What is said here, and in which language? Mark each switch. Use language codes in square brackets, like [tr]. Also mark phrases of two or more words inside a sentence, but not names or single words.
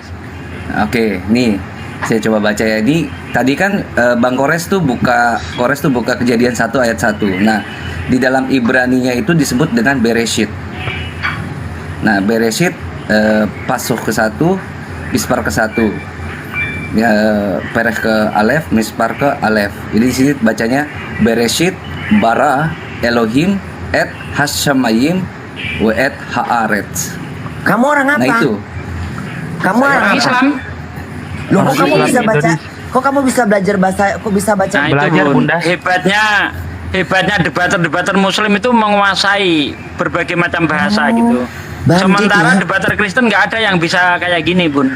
[id] Oke, nih saya coba baca ya. Ini tadi kan Bang Kores tuh buka Kejadian 1 ayat 1. Nah, di dalam Ibraninya itu disebut dengan Bereshit. Nah, Bereshit pasuh ke 1, mispar ke 1. Ya, pereh ke alef, mispar ke alef. Jadi di sini bacanya [he] בראשית ברא אלהים את השמים ואת הארץ. [id] Kamu orang apa? Nah itu. Kamu orang apa? Islam. Loh, kok kamu Islam bisa baca? Indonesia. Kok kamu bisa belajar bahasa? Kok bisa baca? Nah, itu, Bun. Hebatnya debater Muslim itu menguasai berbagai macam bahasa gitu. Sementara debater Kristen nggak ada yang bisa kayak gini, Bun.